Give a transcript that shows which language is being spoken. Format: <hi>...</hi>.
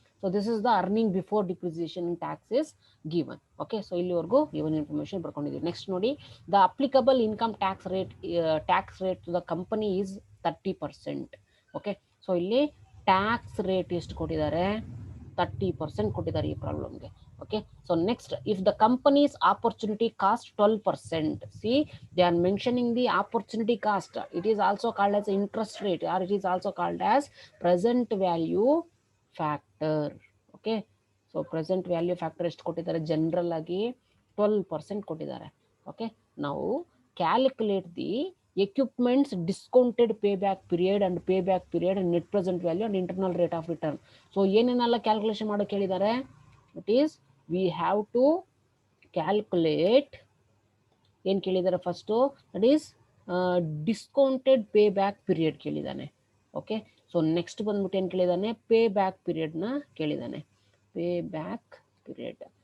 <en>So this is the earning before depreciation and tax is given. Okay, so</en> <kn>ಇಲ್ಲಿವರೆಗೂ</kn> <en>given information</en> <kn>ಬರ್ಕೊಂಡಿದ್ದೀವಿ. Next ನೋಡಿ,</kn> <en>the applicable income tax rate to the company is 30%.</en> <kn>Okay, so ಇಲ್ಲಿ tax rate ಎಷ್ಟು ಕೊಟ್ಟಿದ್ದಾರೆ, 30% ಕೊಟ್ಟಿದ್ದಾರೆ ಈ ಪ್ರಾಬ್ಲಮ್ಗೆ.</kn> <en>Okay, so next, if the companies opportunity cost 12%, see they are mentioning the opportunity cost, it is also called as interest rate or it is also called as present value factor.</en> <kn>Okay, so present value factor ಎಷ್ಟು ಕೊಟ್ಟಿದ್ದಾರೆ, general ಆಗಿ 12% ಕೊಟ್ಟಿದ್ದಾರೆ.</kn> <en>Okay, ನಾವು calculate the equipments discounted payback period and payback period and net present value and internal rate of return. So</en> <kn>ಏನೇನೆಲ್ಲ calculation ಮಾಡೋಕೆ ಹೇಳಿದ್ದಾರೆ,</kn> <en>it is we have to calculate,</en> <kn>ಏನು ಕೇಳಿದ್ದಾರೆ first,</kn> <en>that is discounted payback period</en> <kn>ಕೇಳಿದ್ದಾನೆ. Okay, so next ಬಂದ್ಬಿಟ್ಟು ಏನು ಕೇಳಿದ್ದಾನೆ, pay back ಪೀರಿಯಡ್ನ ಕೇಳಿದ್ದಾನೆ, pay back period.</kn>